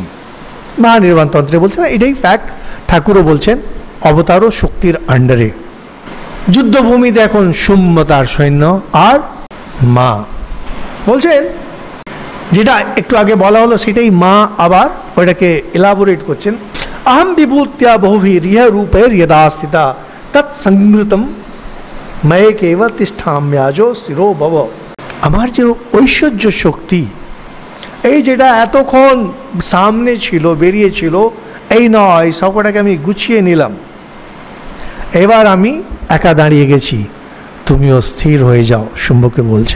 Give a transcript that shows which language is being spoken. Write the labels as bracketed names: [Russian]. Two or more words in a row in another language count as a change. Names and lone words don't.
[Bangla] মহানির্বাণ তন্ত্রে বলছেন, এটাই ফ্যাক্ট। ঠাকুরও বলছেন অবতারও শক্তির আন্ডারে। যুদ্ধভূমিতে এখন শুম্ভ তার সৈন্য আর মা বলছেন, যেটা একটু আগে বলা হলো সেটাই মা আবার ওইটাকে এলাবোরেট করছেন। [Sanskrit] अहम विभूत्या बहुभिर्यः रूपैर्यदा स्थिता तत्संगृतम मये केवल तिष्ठाम्याजो शिरो भव। [Bangla] আমার যে ঐশ্বর্য শক্তি, এই যেটা এতক্ষণ সামনে ছিল, বেরিয়েছিল, এই নয়, সবকটাকে আমি গুছিয়ে নিলাম, এবার আমি একা দাঁড়িয়ে গেছি, তুমিও স্থির হয়ে যাও, শুম্ভকে বলছেন।